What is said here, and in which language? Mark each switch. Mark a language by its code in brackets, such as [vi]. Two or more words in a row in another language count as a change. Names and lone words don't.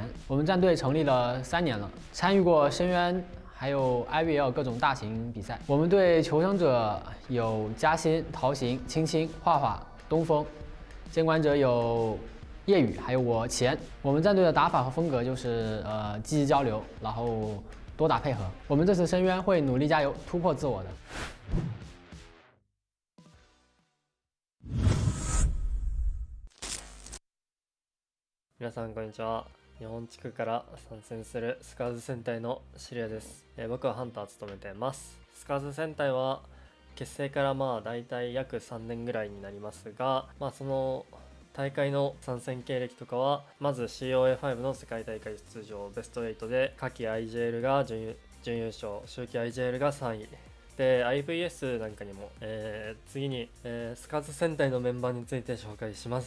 [zh] 我们战队成立了3年了，参与过深渊还有 IVL 各种大型比赛。我们队求生者有嘉欣、陶行、青青、画画、东风，监管者有叶宇，还有我齐岩。我们战队的打法和风格就是积极交流，然后多打配合。我们这次深渊会努力加油，突破自我的。 [ja] 皆さんこんにちは。日本地区から参戦するスカーズ戦隊のシリアです。僕はハンターを務めています。スカーズ戦隊は結成からだいたい約3年ぐらいになりますが、その大会の参戦経歴とかは、まず COA5 の世界大会出場ベスト8で夏季 IJL が準優勝、秋季 IJL が3位で IVS なんかにも、次に、スカーズ戦隊のメンバーについて紹介します。